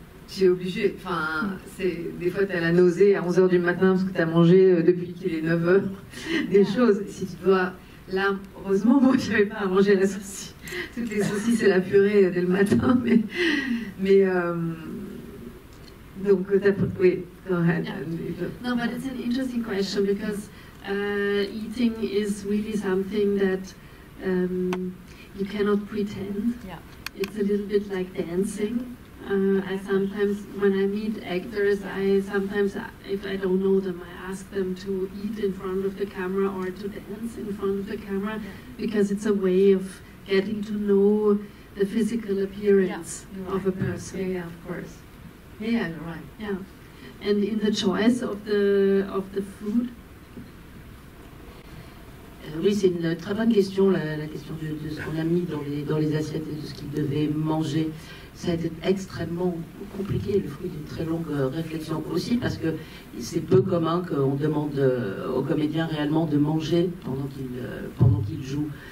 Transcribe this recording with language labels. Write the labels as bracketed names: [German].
[French] Tu es obligé, enfin, des fois tu as la nausée à 11h du matin parce que tu as mangé depuis qu'il est 9h, des choses. Si tu dois Là, heureusement, moi, je n'avais pas à manger la saucisse. Toutes les saucisses et la purée dès le matin, mais donc, oui, go ahead. [English] No, but it's an interesting question because eating is really something that you cannot pretend. Yeah. It's a little bit like dancing. I sometimes, when I meet actors, if I don't know them, I ask them to eat in front of the camera or to dance in front of the camera because it's a way of getting to know the physical appearance of a person. Yeah, of course. Yeah, you're right. Yeah, and in the choice of the food. [French] Oui, c'est une très bonne question, la question de ce qu'on a mis dans les assiettes et de ce qu'ils devaient manger. Ça a été extrêmement compliqué, le fruit d'une très longue réflexion aussi, parce que c'est peu commun qu'on demande aux comédiens réellement de manger pendant qu'ils jouent.